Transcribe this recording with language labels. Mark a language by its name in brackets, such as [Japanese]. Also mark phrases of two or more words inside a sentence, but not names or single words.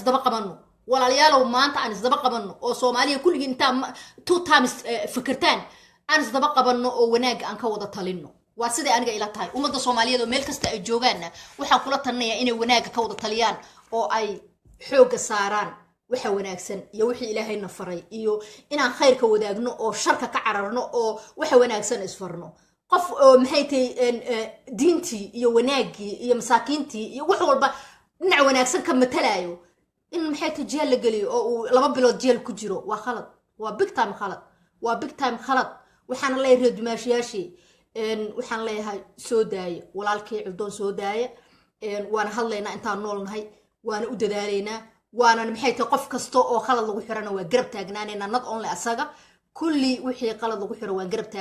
[Somali] isdaba qabanno walaalayaal maanta aan isdaba qabanno oo Soomaaliya kulligii inta [English] two times [Somali] fikirtaan aan isdaba qabanno oo wanaag aan ka wada talinno waa sidii aniga ila tahay ummadda Soomaaliyeed oo meel kasta ay joogaanna waxa kula talinayaa inay wanaag ka wada taliyaan oo ay xoog saaraan waxa wanaagsan iyo wixii Ilaahayna faray iyo inaan khayrka wadaagno oo sharka ka cararno oo waxa wanaagsan isfarno qof oo maxay tahay diintii iyo wanaagii iyo masaakiintii iyo wax walba dhinac wanaagsan ka matalayo in maxay tahay jeel la galiyo oo 2 bilood jeel ku jiro waa khalad waa [English] big time [Somali] khalad waa [English] big time [Somali] khalad waxaan leeyahay dumaashiyaashii waxaan leeyahay soo daaya walaalkay Coldoon soo daaya waan hadlaynaa intaan noolnahay waan u dadaalaynaa waana maxay tahay qof kasto oo khalad lagu xirana waa garab taagnaanayna [English] nad only [Somali] asaga kulli wixii qalad lagu xiro waan garab